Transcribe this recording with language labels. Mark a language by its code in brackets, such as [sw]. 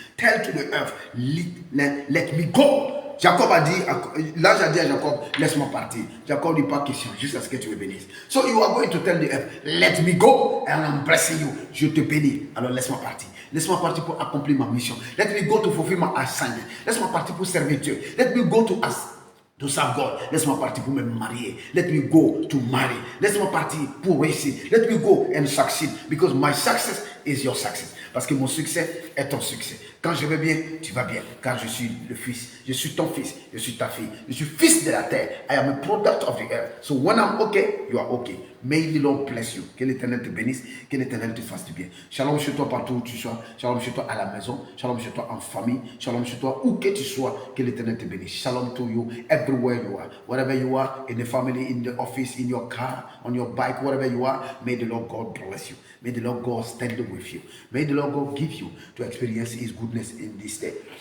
[en] Tell to the earth, let me go. [fr] Jacob a dit, l'ange a dit à Jacob, laisse-moi partir. Jacob dit pas question, jusqu'à ce que tu me bénisses. [en] So you are going to tell the earth, let me go, and I'm blessing you. [fr] Je te bénis. Alors laisse-moi partir. Laisse-moi partir pour accomplir ma mission. [en] Let me go to fulfill my assignment. [fr] Laisse-moi partir pour servir Dieu. [en] Let me go to serve God. [fr] Laisse-moi partir pour me marier. [en] Let me go to marry. [fr] Laisse-moi partir pour réussir. [en] Let me go and succeed. Because my success is your success. [fr] Parce que mon succès est ton succès. Quand je vais bien, tu vas bien. Car je suis le fils. Je suis ton fils. Je suis ta fille. Je suis fils de la terre. [en] I am a product of the earth. So when I'm okay, you are okay. May the Lord bless you. [fr] Que l'Éternel te bénisse. Que l'Éternel te fasse du bien. Shalom chez toi partout où tu sois. Shalom chez toi à la maison. Shalom chez toi en famille. Shalom chez toi où que tu sois. Que l'Éternel te bénisse. [en] Shalom to you everywhere you are. Wherever you are, in the family, in the office, in your car, on your bike, wherever you are, may the Lord God bless you. May the Lord God stand with you. May the Lord God give you to experience His goodness in this day.